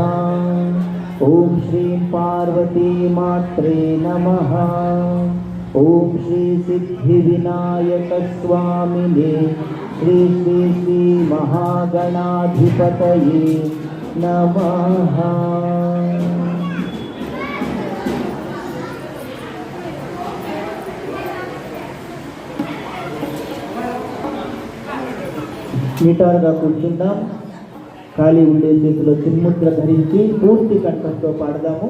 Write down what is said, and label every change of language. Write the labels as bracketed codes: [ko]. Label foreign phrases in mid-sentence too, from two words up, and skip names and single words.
[sa] ॐ श्री पार्वती मात्रे नमः। ॐ श्री सिद्धिविनायक स्वामिने श्री श्री श्री महागणाधिपतये नमः। [te] నిటారుగా కూర్చుందాం. ఖాళీ ఉండే చేతిలో చిన్ముద్ర ధరించి పూర్తి కంఠంతో పాడదాము.